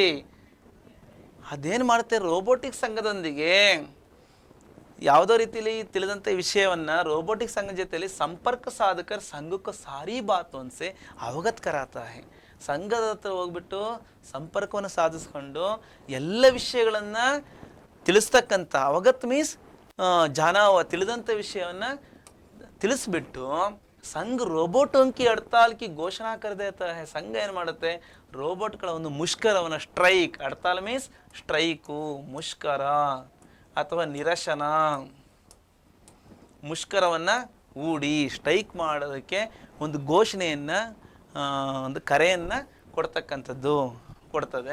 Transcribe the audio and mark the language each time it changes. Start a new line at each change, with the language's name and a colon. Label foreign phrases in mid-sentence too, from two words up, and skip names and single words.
Kannada: ಅದೇನು ಮಾಡುತ್ತೆ, ರೋಬೋಟಿಕ್ ಸಂಘದೊಂದಿಗೆ ಯಾವುದೋ ರೀತಿಯಲ್ಲಿ ತಿಳಿದಂಥ ವಿಷಯವನ್ನು ರೋಬೋಟಿಕ್ ಸಂಘ ಜೊತೆಯಲ್ಲಿ ಸಂಪರ್ಕ ಸಾಧಕರ್ ಸಂಘಕ್ಕೆ
Hindi: सारी बातु अनसे अवगत कराता है.
Kannada: ಸಂಘದ ಹತ್ರ ಹೋಗ್ಬಿಟ್ಟು ಸಂಪರ್ಕವನ್ನು ಸಾಧಿಸ್ಕೊಂಡು ಎಲ್ಲ ವಿಷಯಗಳನ್ನು ತಿಳಿಸ್ತಕ್ಕಂಥ ಅವಗತ್ ಮೀನ್ಸ್ ತಿಳಿದಂಥ ವಿಷಯವನ್ನು ತಿಳಿಸ್ಬಿಟ್ಟು ಸಂಘ
Hindi: रोबोटों की हड़ताल की घोषणा कर देता है.
Kannada: ಸಂಘ ಏನು ಮಾಡುತ್ತೆ, ರೋಬೋಟ್ಗಳ ಒಂದು ಮುಷ್ಕರವನ್ನು ಸ್ಟ್ರೈಕ್, ಹಡ್ತಾಲ್ ಮೀನ್ಸ್ ಸ್ಟ್ರೈಕು, ಮುಷ್ಕರ ಅಥವಾ ನಿರಶನ, ಮುಷ್ಕರವನ್ನು ಹೂಡಿ ಸ್ಟ್ರೈಕ್ ಮಾಡೋದಕ್ಕೆ ಒಂದು ಘೋಷಣೆಯನ್ನು ಒಂದು ಕರೆಯನ್ನು ಕೊಡ್ತದೆ.